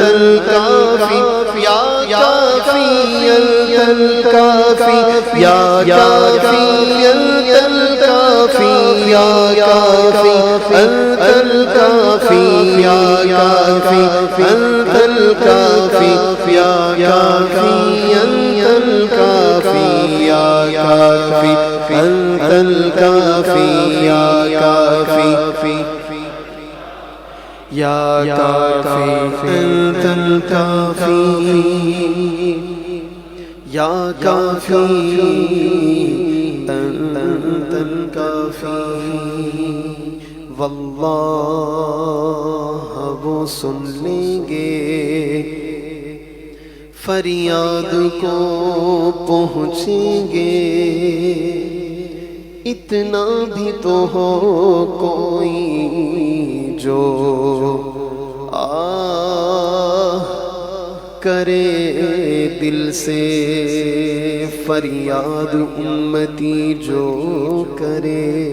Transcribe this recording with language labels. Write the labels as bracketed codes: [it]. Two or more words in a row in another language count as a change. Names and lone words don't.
[ar] الکافی، یا کافی انت الکافی، یا کافی انت الکافی، یا کافی انت الکافی، یا کافی انت الکافی، یا کافی انت الکافی، یا کافی انت الکافی، یا کافی یا کافی انت الکافی، یا کافی انت الکافی، [ur] واللہ وہ سن لیں گے فریاد کو پہنچیں گے، اتنا بھی تو ہو کوئی جو کرے دل سے فریاد، امتی جو کرے